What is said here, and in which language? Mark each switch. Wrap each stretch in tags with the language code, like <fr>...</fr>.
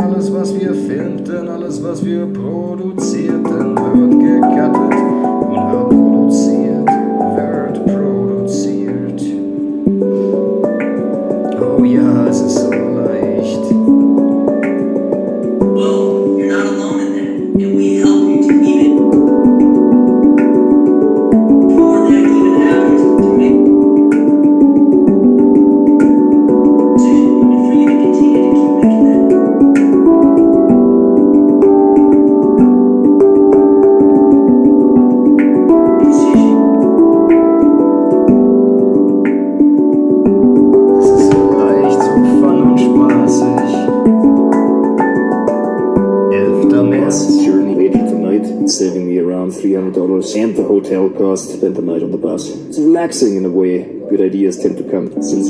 <de>was wir filmten, alles, was wir produzierten, wird gecuttet und wird produziert, wird produziert. Oh ja, es ist so leicht.</de> <en>Well, you're not alone in that, and we help you to even before that even happens to make a decision and for you to continue to keep making that decision.</en> <de>Es ist so leicht, so fun und spaßig. 11. März.</de> <en>Bus journey later tonight, saving me around $300 and the hotel cost. Spent the night on the bus. It's relaxing in a way. Good ideas tend to come since.</en>